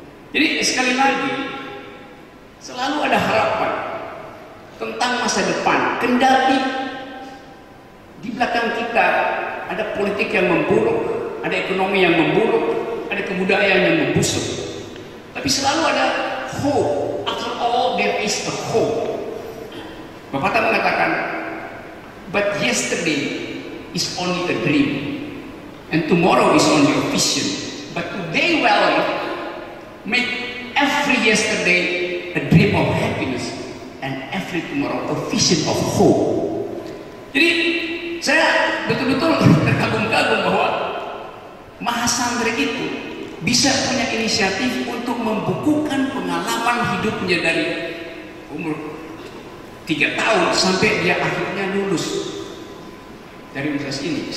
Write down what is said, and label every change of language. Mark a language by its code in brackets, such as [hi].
[id] Jadi sekali lagi, selalu ada harapan tentang masa depan. Kendati di belakang kita ada politik yang memburuk, ada ekonomi yang memburuk, ada kebudayaan yang membusuk. Tapi selalu ada hope. [en] After all, there is a hope. [id] Bapak tak mengatakan, [en] but yesterday is only a dream, and tomorrow is only a vision. But today, well, make every yesterday a dream of happiness, and every tomorrow a vision of hope. [id] Jadi saya betul-betul terkagum-kagum bahwa Mahasantri itu bisa punya inisiatif untuk membukukan pengalaman hidupnya dari umur 3 tahun sampai dia akhirnya lulus dari universitas ini.